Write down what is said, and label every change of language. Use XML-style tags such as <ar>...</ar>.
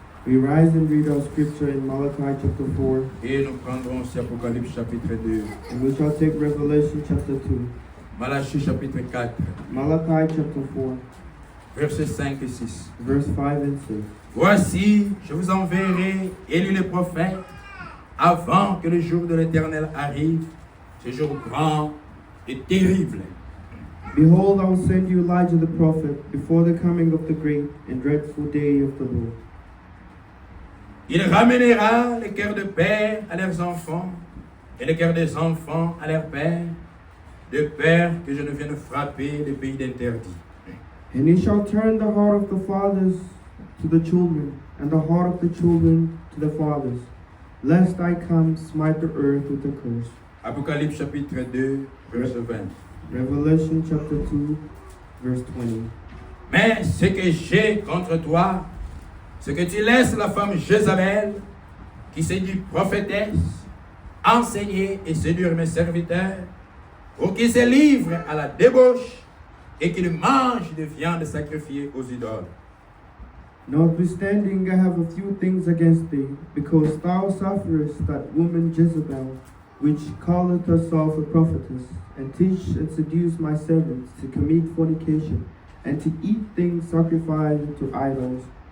<en>We rise and read our scripture in Malachi chapter 4.</en> <fr>Et nous prendrons aussi Apocalypse chapitre 2.</fr> <en>And we shall take Revelation chapter 2.</en> <fr>Malachie chapitre 4.</fr> <en>Malachi chapter 4.</en> <fr>Versets 5 et 6.</fr> <en>Verse 5 and 6.</en> <fr>Voici, je vous enverrai Élie le prophète avant que le jour de l'Éternel arrive, ce jour grand et terrible.</fr> <en>Behold, I will send you Elijah the prophet before the coming of the great and dreadful day of the Lord.</en> <fr>Il ramènera les cœurs de pères à leurs enfants et les cœurs des enfants à leurs pères, de peur que je ne vienne frapper le pays d'interdit.</fr> <en>And he shall turn the heart of the fathers to the children, and the heart of the children to the fathers, lest I come smite the earth with a curse.</en> <fr>Apocalypse chapitre 2, verset 20.</fr> <en>Revelation chapter 2, verse 20.</en> <fr>Mais ce que j'ai contre toi, c'est que tu laisses la femme Jézabel, qui s'est dit prophétesse, enseigner et séduire mes serviteurs, pour qu'ils se livrent à la débauche et qu'ils mangent de viande sacrifiée aux idoles.</fr> <en>Notwithstanding, I have a few things against thee, because thou sufferest that woman Jezebel, which calleth herself a prophetess, and teach and seduce my servants to commit fornication, and to eat things sacrificed to idols.</en>